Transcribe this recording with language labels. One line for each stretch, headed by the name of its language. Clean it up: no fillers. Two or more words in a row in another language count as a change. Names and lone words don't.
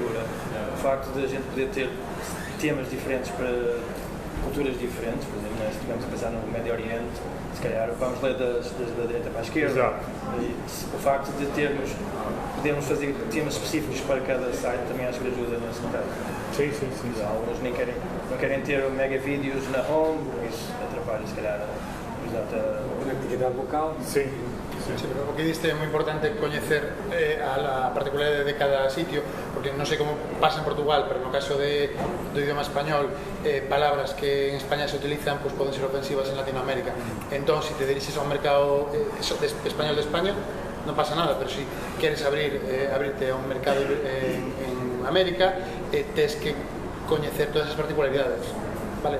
Portuguese: O facto de a gente poder ter temas diferentes para culturas diferentes, por exemplo, se estivermos a pensar no Médio Oriente, se calhar vamos ler da direita para a esquerda. Exato. O facto de podermos fazer temas específicos para cada site também acho que ajuda nesse caso. Sim. Alguns não querem ter mega vídeos na home, porque isso atrapalha, se calhar, a conectividade local. Sim.
Galician: Sí, pero o que diste é moi importante coñecer a particularidade de cada sitio, porque non sei como pasa en Portugal, pero no caso do idioma español, palabras que en España se utilizan pues poden ser ofensivas en Latinoamérica. Entón, se te diriges a un mercado español de España, non pasa nada, pero se queres abrirte a un mercado en América, tes que coñecer todas esas particularidades, vale?